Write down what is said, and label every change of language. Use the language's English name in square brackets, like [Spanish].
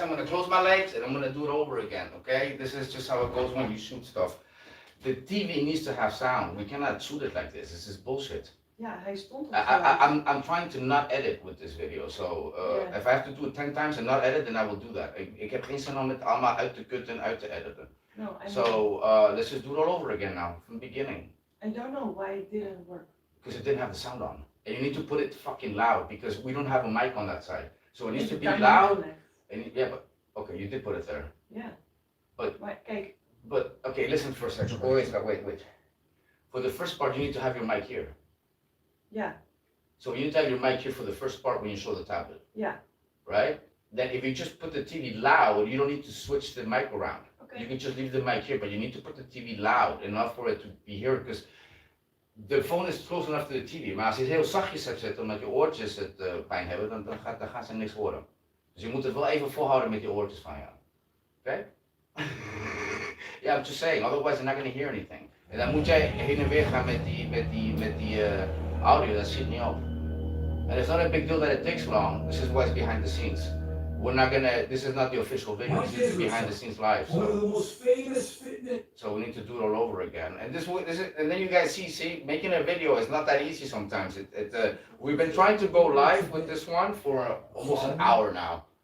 [English] I'm gonna close my legs and I'm gonna do it over again, okay? This is just how it goes when you shoot stuff. The TV needs to have sound. We cannot shoot it like this. This is bullshit. [Dutch] Ja, hij stond op [English] I'm trying to not edit with this video. So if I have to do it 10 times and not edit, then I will do that. [Dutch] Ik heb geen zin om het allemaal uit te kutten en uit te editen. [English] No, So let's just do it all over again now, from the beginning. I don't know why it didn't work. Because it didn't have the sound on. And you need to put it fucking loud because we don't have a mic on that side. So it needs to be loud. And yeah, but okay, you did put it there. Yeah. But [Dutch] Maar kijk. [English] But okay, listen for a second. Oh, wait. For the first part, you need to have your mic here. Yeah. So you need to have your mic here for the first part when you show the tablet. Yeah. Right? Then if you just put the TV loud, you don't need to switch the mic around. Okay. You can just leave the mic here, but you need to put the TV loud enough for it to be heard because de phone is close enough to the TV. [Dutch] Maar als je het heel zachtjes hebt zitten omdat je oortjes het pijn hebben, dan gaan ze niks horen. Dus je moet het wel even volhouden met je oortjes van jou. Oké? [English] Yeah, I'm just saying, otherwise they're not going to hear anything. [Dutch] En dan moet jij heen en weer gaan met die audio, dat schiet niet op. [English] And it's not a big deal that it takes long. This is what's behind the scenes. This is not the official video, this is behind the scenes live. One of the most famous fitness. So we need to do it all over again. And and then you guys see, making a video is not that easy sometimes. We've been trying to go live with this one for almost an hour now.